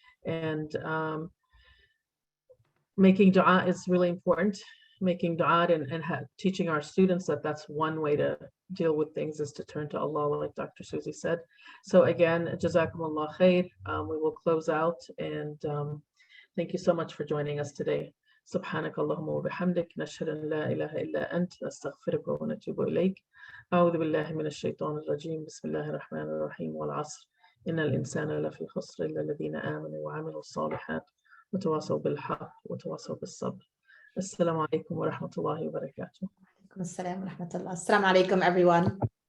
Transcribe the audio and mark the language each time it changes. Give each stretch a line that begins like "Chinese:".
English: And making dua is really important. Making dua and teaching our students that that's one way to deal with things, is to turn to Allah, like Dr. Susie said. So again, Jazakumullah khair. We will close out, and thank you so much for joining us today.
Arabic: سبحانك اللهم وبحمدك نشهد أن لا إله إلا أنت نستغفرك ونتوب إليك. أعوذ بالله من الشيطان الرجيم. بسم الله الرحمن الرحيم. والعصر إن الإنسان لفي خسر إلا الذين آمنوا وعملوا الصالحات وتواصوا بالحق وتواصوا بالصبر. السلام عليكم ورحمة الله وبركاته. السلام ورحمة الله. Assalamu alaikum,
English: everyone.